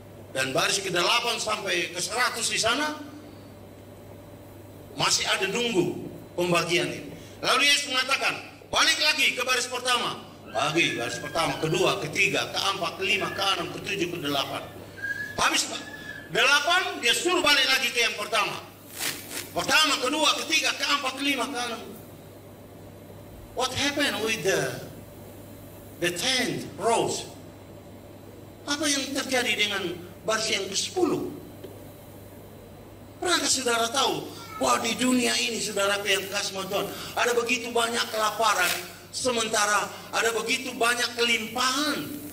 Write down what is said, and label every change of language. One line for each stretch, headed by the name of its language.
Indonesian: Dan baris ke-8 sampai ke-100 di sana masih ada nunggu pembagian ini. Lalu Yesus mengatakan, balik lagi ke baris pertama. Bagi baris pertama, kedua, ketiga, keempat, kelima, keenam, ketujuh, ke-8. Habis 8, dia suruh balik lagi ke yang pertama. Pertama, kedua, ketiga, keempat, kelima, keenam.
English: What happened with the 10th rows?
Indonesian: Apa yang terjadi dengan baris yang ke-10? Pernahkah saudara tahu bahwa di dunia ini, saudara yang kasih Tuhan, ada begitu banyak kelaparan, sementara ada begitu banyak kelimpahan?